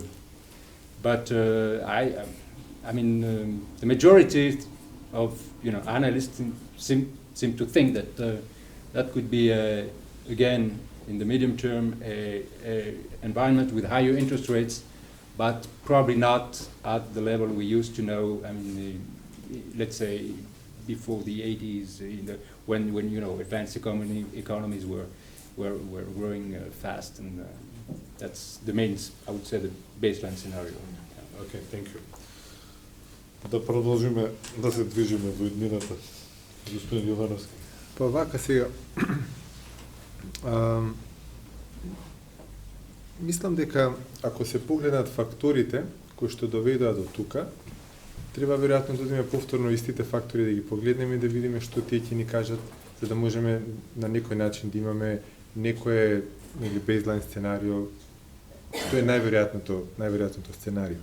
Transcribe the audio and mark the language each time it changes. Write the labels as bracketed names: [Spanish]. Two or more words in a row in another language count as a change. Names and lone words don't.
[English] But the majority of analysts seem to think that that could be again in the medium term a environment with higher interest rates, but probably not at the level we used to know. I mean, let's say before the 80s, when advanced economies were growing fast, and that's the main, I would say, the baseline scenario. Okay, thank you. [Macedonian] Да продолжиме да се движиме во иднината, господин Јовановски. Па вака сега, мислам дека ако се погледнат факторите кои што доведоа до тука, треба веројатно да одиме повторно истите фактори да ги погледнеме и да видиме што тие ќе ни кажат, за да можеме на некој начин да имаме некое или бейзлайн сценарио, што е најверојатното сценарио.